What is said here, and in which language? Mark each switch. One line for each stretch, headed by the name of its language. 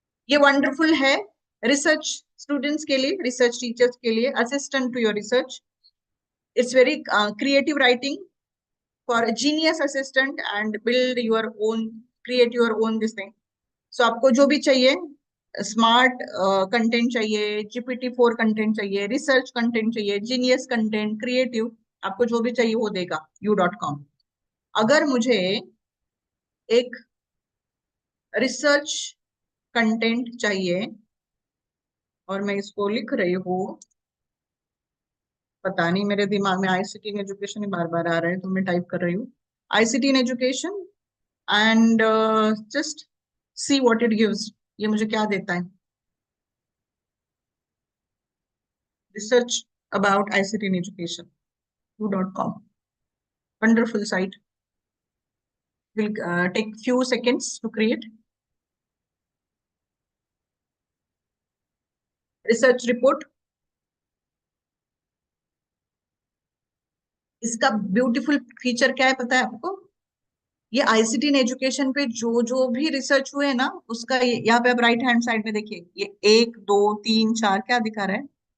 Hindi: ये वंडरफुल है research students के लिए, रिसर्च टीचर्स के लिए,
English: Assistant to your research. It's very creative writing for a genius assistant and build your own, create your own this thing.
Hindi: So आपको जो भी चाहिए, स्मार्ट कंटेंट चाहिए, GPT-4 कंटेंट चाहिए, रिसर्च कंटेंट चाहिए, जीनियस कंटेंट, क्रिएटिव, आपको जो भी चाहिए वो देगा u.com। अगर मुझे एक रिसर्च कंटेंट चाहिए और मैं इसको लिख रही हूँ, पता नहीं मेरे दिमाग में आईसीटी इन एजुकेशन ही बार बार आ रहा है, तो मैं टाइप कर रही हूँ ICT in education
English: And just see what it gives.
Hindi: ये मुझे क्या देता है?
English: Research about ICT in education u.com, wonderful site, will take few seconds to create।
Hindi: Research report, इसका ब्यूटीफुल फीचर क्या है पता है आपको? ये आईसीटी इन एजुकेशन पे जो जो भी रिसर्च हुए ना उसका यहाँ पे आप राइट हैंड साइड में देखिए, ये 1 2 3 4 क्या दिखा रहा है?